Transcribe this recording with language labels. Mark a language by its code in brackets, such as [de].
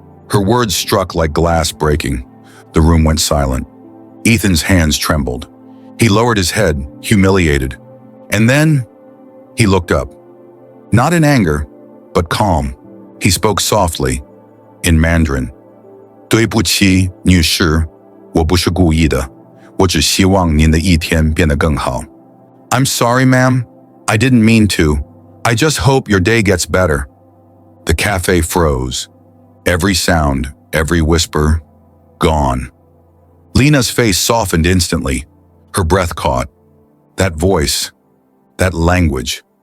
[en] Her words struck like glass breaking. The room went silent. Ethan's hands trembled. He lowered his head, humiliated. And then he looked up. Not in anger, but calm. He spoke softly, in Mandarin. [zh] 对不起，女士，我不是故意的，我只希望您的一天变得更好。 [en] I'm sorry, ma'am. I didn't mean to. I just hope your day gets better. The cafe froze. Every sound, every whisper, gone. Lena's face softened instantly. Her breath caught. That voice, that language.